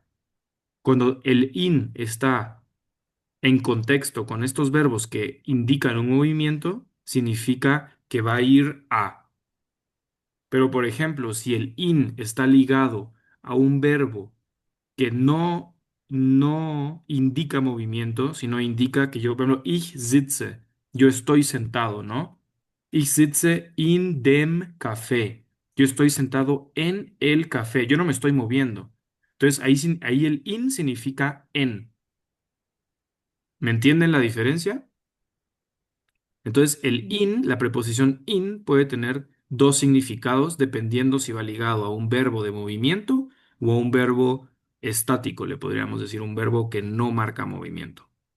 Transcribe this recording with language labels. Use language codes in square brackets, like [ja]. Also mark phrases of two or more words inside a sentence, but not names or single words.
[es] Cuando el in está en contexto con estos verbos que indican un movimiento, significa que va a ir a. Pero, por ejemplo, si el in está ligado a un verbo que no indica movimiento, sino indica que yo, por ejemplo, [de] ich sitze, [es] yo estoy sentado, ¿no? [de] Ich sitze in dem Café. [es] Yo estoy sentado en el café, yo no me estoy moviendo. Entonces, ahí el in significa en. ¿Me entienden la diferencia? Entonces, el in, la preposición in, puede tener dos significados dependiendo si va ligado a un verbo de movimiento o a un verbo estático, le podríamos decir, un verbo que no marca movimiento.